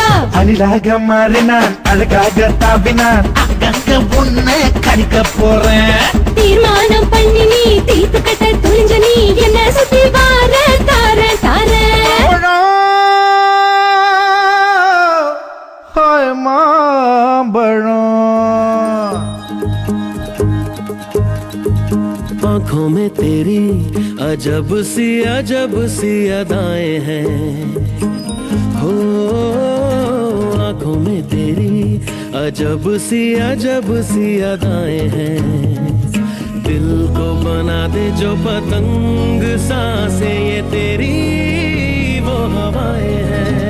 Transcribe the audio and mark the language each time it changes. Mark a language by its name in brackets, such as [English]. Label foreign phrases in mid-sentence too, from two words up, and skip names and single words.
[Tamil] அணிலாக மாறினான் அழகாக தாவினான் அங்கங்க உன்னை கடிக்க போறேன் தீர்மானம் பண்ணி நீ தீர்த்துக்கிட்ட துணிஞ்சு நீ என்ன சுத்தி வார தார தார மாம்பழம் [Hindi] आंखों में तेरी अजब सी अदाएं हैं हो आंखों में तेरी अजब सी अदाएं हैं दिल को बना दे जो पतंग सांसें ये तेरी वो हवाएं हैं